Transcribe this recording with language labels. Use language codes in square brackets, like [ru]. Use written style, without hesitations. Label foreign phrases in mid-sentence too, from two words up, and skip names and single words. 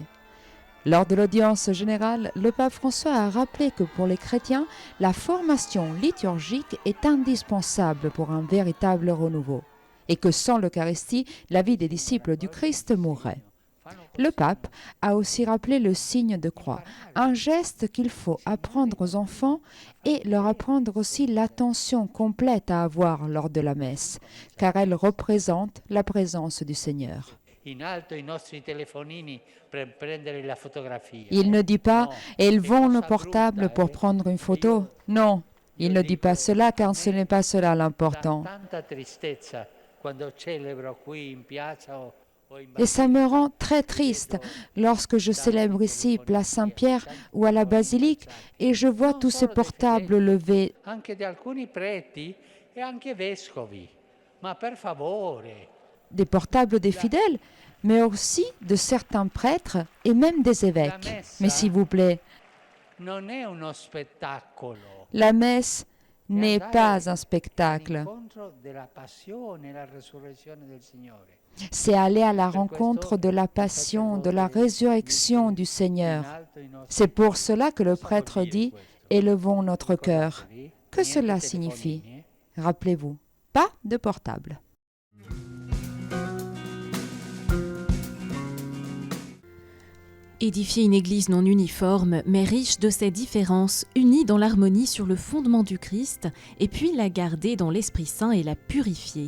[fr] Lors de l'audience générale, le pape François a rappelé que pour les chrétiens, la formation liturgique est indispensable pour un véritable renouveau et que sans l'Eucharistie, la vie des disciples du Christ mourrait. Le pape a aussi rappelé le signe de croix, un geste qu'il faut apprendre aux enfants et leur apprendre aussi l'attention complète à avoir lors de la messe, car elle représente la présence du Seigneur. [it] In alto i nostri telefonini per prendere la fotografia. [fr] Il ne dit pas [it] No, [fr] « Elles [it] che [fr] vont le [it] cosa [fr] portable [it] brutta, [fr] pour prendre une photo ». [it] Io- [fr] Non, il [it] io [fr] ne dit pas [it] dico, [fr] cela [it] a [fr] car ce [it] me [fr] n'est pas cela [it] dà [fr] l'important. [it] tanta tristezza quando celebro qui in piazza o in [fr] Et ça me [it] basilica. [fr] rend très triste lorsque je célèbre ici Place Saint-Pierre ou à la basilique et je vois tous ces portables levés. [it] Anche di alcuni preti e anche vescovi. Ma per favore, [fr] Des portables des fidèles, mais aussi de certains prêtres et même des évêques. Mais s'il vous plaît, [it] non è uno spettacolo. [fr] la messe n'est [it] È [fr] pas [it] andare [fr] un spectacle, [it] all'incontro della passione e la resurrezione del Signore. [fr] c'est aller à la rencontre de la passion, de la résurrection du Seigneur. C'est pour cela que le prêtre dit « Élevons notre cœur ». Que cela signifie? Rappelez-vous, pas de portable. Édifier une église non uniforme, mais riche de ses différences, unie dans l'harmonie sur le fondement du Christ, et puis la garder dans l'Esprit Saint et la purifier.